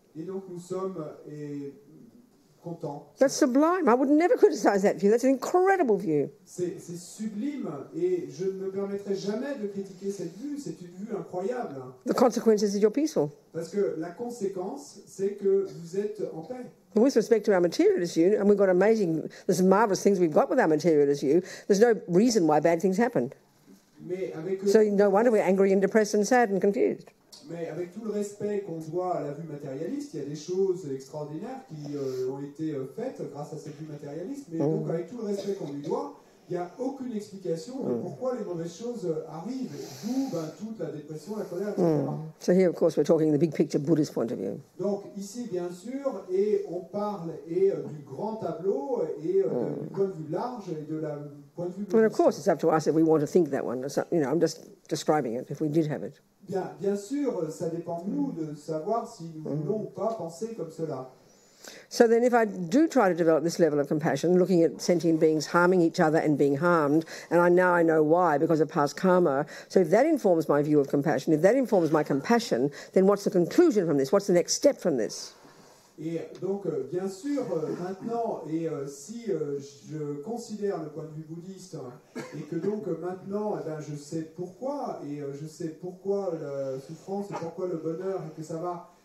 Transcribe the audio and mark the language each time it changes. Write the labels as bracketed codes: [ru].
[fr] Et donc nous sommes contents. [en] That's sublime. I would never criticize that view. That's an incredible view. [fr] C'est sublime et je ne me permettrai jamais de critiquer cette vue. C'est une vue incroyable. [en] The consequence is that you're peaceful. [fr] Parce que la conséquence, c'est que vous êtes en paix. [en] With respect to our materialist view, and we've got there's marvelous things we've got with our materialist view, there's no reason why bad things happen. So no wonder we're angry and depressed and sad and confused. [fr] Mais avec tout le respect qu'on doit à la vue matérialiste, il y a des choses extraordinaires qui ont été faites grâce à cette vue matérialiste. Mais donc avec tout le respect qu'on lui doit, il n'y a aucune explication de pourquoi les mauvaises choses arrivent. D'où toute la dépression, la colère, etc. [en] So here, of course, we're talking the big picture Buddhist point of view. [fr] Donc ici, bien sûr, et on parle du grand tableau et du point de vue large et de la point de vue. [en] And of course, it's up to us if we want to think that one. You know, I'm just describing it. If we did have it. [fr] Bien sûr, ça dépend de nous de savoir si nous voulons ou pas penser comme cela. [en] So then if I do try to develop this level of compassion, looking at sentient beings harming each other and being harmed, and I know why, because of past karma, so if that informs my view of compassion, if that informs my compassion, then what's the conclusion from this? What's the next step from this? [fr] Et donc, bien sûr, maintenant, et si je considère le point de vue bouddhiste, et que donc maintenant, je sais pourquoi, et je sais pourquoi la souffrance, et pourquoi le bonheur, et que ça va...